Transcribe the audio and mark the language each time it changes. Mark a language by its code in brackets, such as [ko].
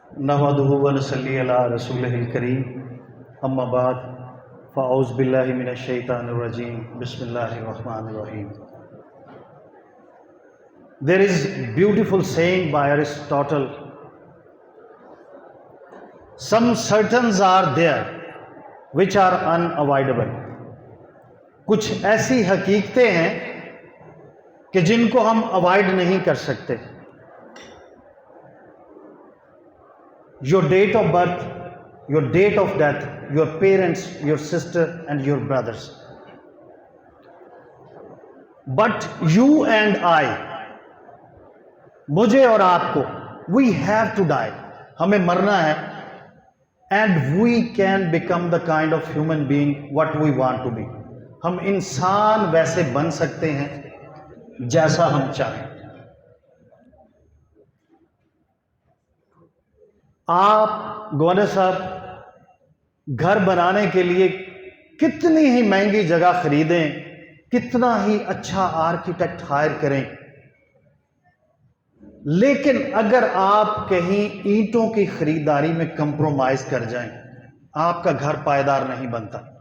[ar] نحمدہ ونصلی علی رسولہ الکریم اما بعد فاعوذ باللہ من الشیطان الرجیم بسم اللہ الرحمن الرحیم. [en] There is beautiful saying by Aristotle, some certains are there which are unavoidable. [ur] کچھ ایسی حقیقتیں ہیں کہ جن کو ہم اوائڈ نہیں کر سکتے. [en] Your date of birth, your date of death, your parents, your sister and your brothers. But you and I, [ur] مجھے اور آپ کو, [en] we have to die. [ur] ہمیں مرنا ہے. [en] And we can become the kind of human being what we want to be. [ur] ہم انسان ویسے بن سکتے ہیں جیسا ہم چاہیں. آپ گورنر صاحب گھر بنانے کے لیے کتنی ہی مہنگی جگہ خریدیں, کتنا ہی اچھا آرکیٹیکٹ ہائر کریں, لیکن اگر آپ کہیں اینٹوں کی خریداری میں کمپرومائز کر جائیں, آپ کا گھر پائیدار نہیں بنتا.